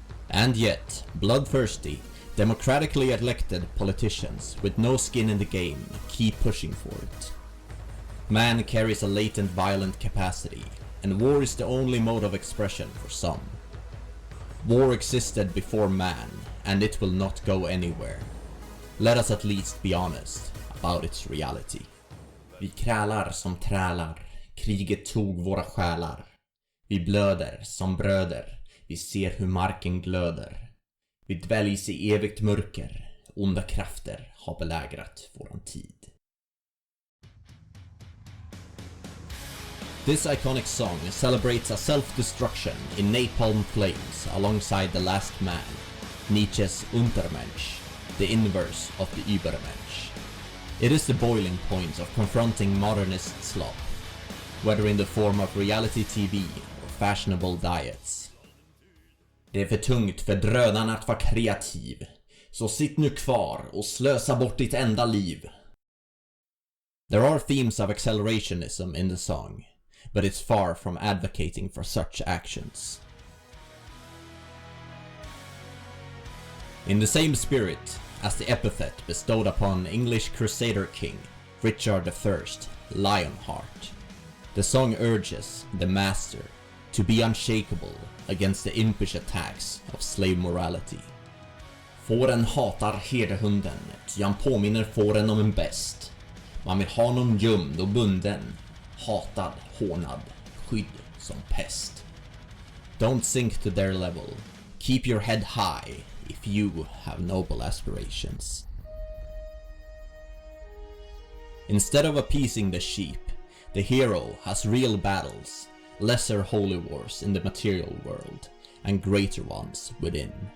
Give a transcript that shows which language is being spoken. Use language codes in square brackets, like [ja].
[en] And yet, bloodthirsty, democratically elected politicians with no skin in the game keep pushing for it. Man carries a latent violent capacity, and war is the only mode of expression for some. War existed before man, and it will not go anywhere. Let us at least be honest about its reality. [sv] Vi krälar som trälar, kriget tog våra själar. Vi blöder som bröder, vi ser hur marken glöder. Vi dväljs i evigt mörker, onda krafter har belägrat våran tid. [en] This iconic song celebrates a self-destruction in napalm flames alongside the last man, Nietzsche's Untermensch, the inverse of the Übermensch. It is the boiling point of confronting modernist slop, whether in the form of reality TV or fashionable diets. [sv] Det är för tungt för drönaren att vara kreativ, så sitt nu kvar och slösa bort ditt enda liv. [en] There are themes of accelerationism in the song, but it's far from advocating for such actions. In the same spirit as the epithet bestowed upon English Crusader King Richard I, Lionheart, the song urges the master to be unshakable against the impish attacks of slave morality. [sv] Fåren hatar herdehunden, ty han påminner fåren om en bäst. Man vill ha någon gömd och bunden, hatad, hånad, skydd som pest. [en] Don't sink to their level. Keep your head high if you have noble aspirations. Instead of appeasing the sheep, The hero has real battles, lesser holy wars in the material world, and greater ones within.